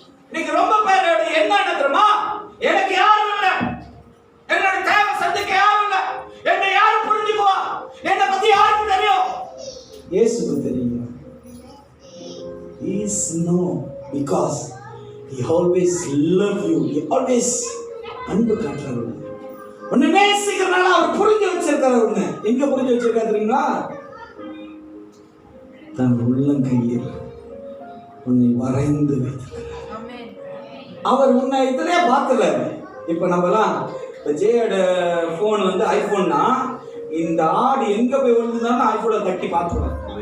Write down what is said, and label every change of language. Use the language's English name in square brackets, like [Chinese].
[Tamil] இன்னைக்கு ரொம்ப பேரோட என்ன தெரியுமா? எனக்கு யாரும் இல்லை, என்னோட தேவை சந்திக்க யாரும் இல்லை, என்னை யாரும் புரிஞ்சுக்குவா, என்னை பத்தி யாருக்கு தெரியும்? இயேசுக்கு தெரியும். [English] He is know because he always love you. He always [Tamil] அன்பு காட்டுறாரு. உன்னை நேசிக்கிறனால அவர் புரிஞ்சு வச்சிருக்காரு. உன்னை எங்க புரிஞ்சு வச்சிருக்காரு தெரியுங்களா? தன் உள்ளங்கையில் உன்னை வரைந்து வைத்திருக்கிறார். அவர் உன்னை இதுலயே பார்க்கல. இப்ப நம்மலாம் ஜேயோட போன் ஐபோன்னா, இந்த ஆடு எங்க போய் விழுந்தாலும் ஐபோனை தட்டி பார்த்துருவோம்.